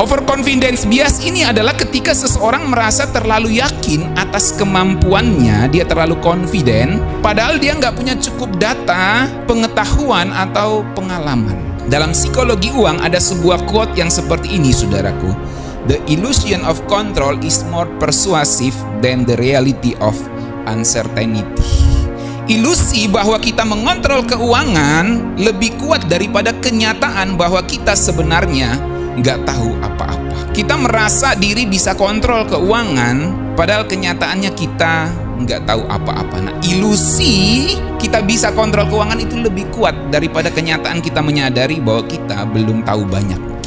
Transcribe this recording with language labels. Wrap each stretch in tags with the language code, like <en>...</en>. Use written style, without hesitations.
<id>Overconfidence bias ini adalah ketika seseorang merasa terlalu yakin atas kemampuannya, dia terlalu confident, padahal dia nggak punya cukup data, pengetahuan, atau pengalaman. Dalam psikologi uang ada sebuah quote yang seperti ini, saudaraku.</id> <en>The illusion of control is more persuasive than the reality of uncertainty.</en> <id>Ilusi bahwa kita mengontrol keuangan lebih kuat daripada kenyataan bahwa kita sebenarnya nggak tahu apa-apa. Kita merasa diri bisa kontrol keuangan, padahal kenyataannya kita nggak tahu apa-apa. Nah, ilusi kita bisa kontrol keuangan itu lebih kuat daripada kenyataan kita menyadari bahwa kita belum tahu banyak.</id>